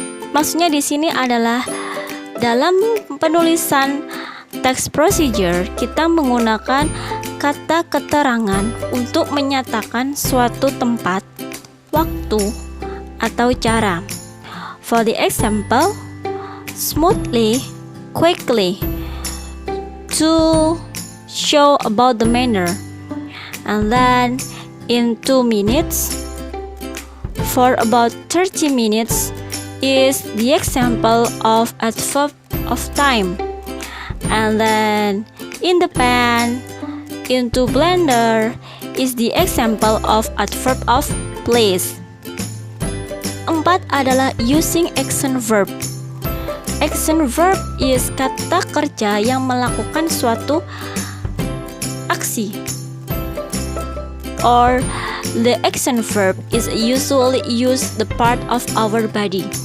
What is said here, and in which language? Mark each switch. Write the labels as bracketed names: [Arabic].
[Indonesian] Maksudnya di sini adalah dalam penulisan teks procedure kita menggunakan kata keterangan untuk menyatakan suatu tempat, waktu, atau cara. [English] For the example, smoothly, quickly, to show about the manner, and then in 2 minutes, for about 30 minutes is the example of adverb of time, and then in the pan, into blender is the example of adverb of place. [Indonesian] 4 adalah [English] using action verb. Action verb is [Indonesian] kata kerja yang melakukan suatu aksi, [English] or the action verb is usually used the part of our body.